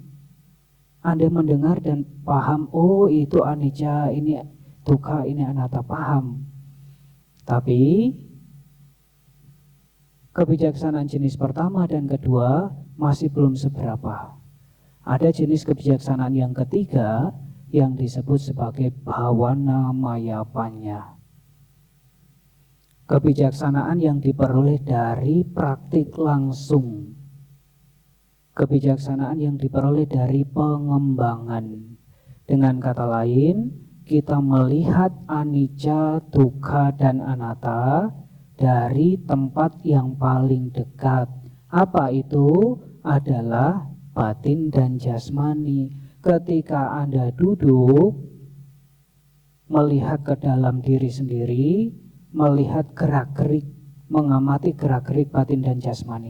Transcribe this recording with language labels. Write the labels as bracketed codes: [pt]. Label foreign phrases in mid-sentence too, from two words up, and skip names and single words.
[id] Anda mendengar dan paham, oh itu anicca, ini dukkha, ini anatta, paham. Tapi kebijaksanaan jenis pertama dan kedua masih belum seberapa. Ada jenis kebijaksanaan yang ketiga yang disebut sebagai [pi] bhavana maya panya. [id] Kebijaksanaan yang diperoleh dari praktik langsung. Kebijaksanaan yang diperoleh dari pengembangan. Dengan kata lain, kita melihat [pi] anicca, dukkha, [id] dan anatta dari tempat yang paling dekat. Apa itu? Adalah batin dan jasmani. Ketika Anda duduk, melihat ke dalam diri sendiri, melihat gerak-gerik, mengamati gerak-gerik batin dan jasmani.